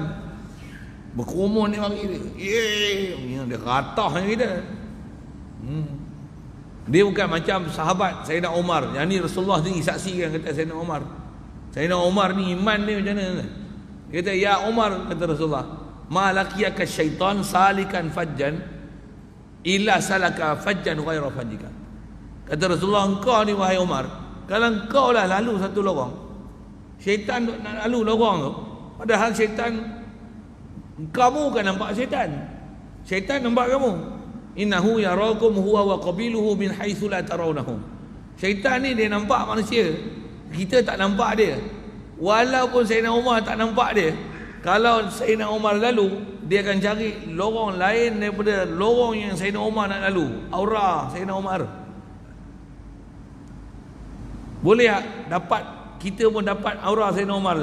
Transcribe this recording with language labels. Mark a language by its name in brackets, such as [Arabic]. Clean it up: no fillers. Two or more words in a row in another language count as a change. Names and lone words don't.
[Malay] Berkerumun ni mari dia, ye dia ratah kita. Dia bukan macam sahabat Sayyidina Umar. Yang ni Rasulullah sendiri saksikan, kata Sayyidina Umar. Sayyidina Umar ni iman dia macam mana? Dia kata, ya Umar, kata Rasulullah, [Arabic] ما لقيك الشيطان سالكا فجا إلا سلك فجا غير فجك. [Malay] Kata Rasulullah, engkau ni wahai Umar, kalau engkau lah lalu satu lorong, syaitan nak lalu lorong tu, padahal syaitan, kamu kan nampak syaitan, syaitan nampak kamu. [Arabic] إنه يراكم هو وقبيله من حيث لا ترونهم. [Malay] Syaitan ni dia nampak manusia, kita tak nampak dia. Walaupun Sayyidina Umar tak nampak dia, kalau Sayyidina Umar lalu, dia akan cari lorong lain daripada lorong yang Sayyidina Umar nak lalu. Aura Sayyidina Umar. Boleh tak dapat, kita pun dapat aura Sayyidina Umar?